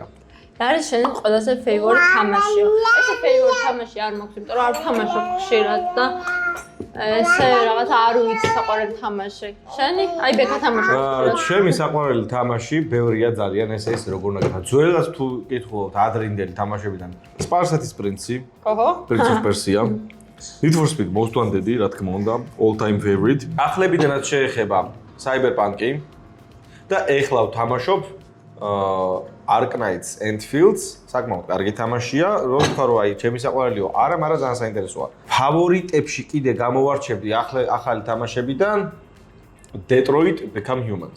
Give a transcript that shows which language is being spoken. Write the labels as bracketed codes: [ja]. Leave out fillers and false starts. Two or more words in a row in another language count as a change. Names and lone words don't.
[ka] რა არის შენი ყველაზე ფეივორიტ თამაში? ესე ფეივორიტ თამაში არ მაქვს, იმიტომ რომ არ ვთამაშობ ხშირად და ესე რაღაცა არ ვიცი საყვარელი თამაში. შენი? აი ბექა თამაშობს. ჩემი საყვარელი თამაში ბევრია ძალიან, ესე ის როგორ უნდა გითხრათ. ძველად თუ კითხულობთ ადრინდელი თამაშებიდან, სპარსეთის პრინცი. ოჰო. Prince of Persia. Need for Speed Most Wanted-ი, რა თქმა უნდა, [en] all time favorite. [ka] ახლებიდანაც შეეხება Cyberpunk-ი და ეხლა ვთამაშობ Ark Knights Endfields, საკმაოდ კარგი თამაშია, რომ თქვა რომ აი ჩემი საყვარელიო, არა, მაგრამ ძალიან საინტერესოა. ფავორიტებში კიდე გამოვარჩევდი ახალი თამაშებიდან Detroit Become Humans.